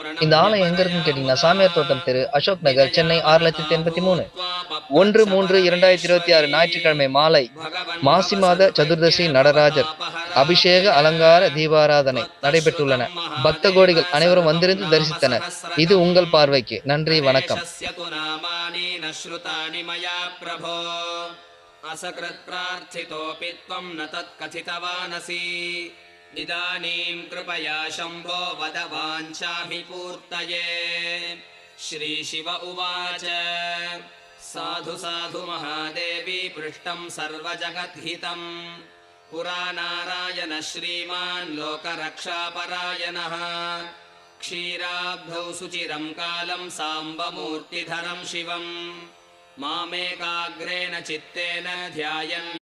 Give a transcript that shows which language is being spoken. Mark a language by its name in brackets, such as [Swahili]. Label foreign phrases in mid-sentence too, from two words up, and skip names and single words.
[Tamil] இந்த ஆலயம் எங்க இருக்குன்னு கேட்டிங்கன்னா, சாமியார் தோட்டம் தெரு, அசோக் நகர், சென்னை 6083. 1/3/2026 ஞாயிற்றுக்கிழமை மாலை மாசி மாத சதுர்தசி நடராஜர் அபிஷேக அலங்கார தீபாராதனை நடைபெற்றுள்ளன. பக்த கோடிகள் அனைவரும் வந்திருந்து தரிசித்தனர். இது உங்கள் பார்வைக்கு. நன்றி, வணக்கம். [Sanskrit] असकृत् प्रार्थितोऽपि त्वं न तत्कथितवानसि इदानीं कृपया शम्भो वद वाञ्छाभिपूर्तये। श्रीशिव उवाच साधु साधु महादेवी पृष्टं सर्वजगद्हितं पुरा नारायण श्रीमान् लोकरक्षापरायणः क्षीराब्धौ सुचिरं कालं साम्बमूर्तिधरं शिवम् मामेकाग्रेण चित्तेन ध्यायन्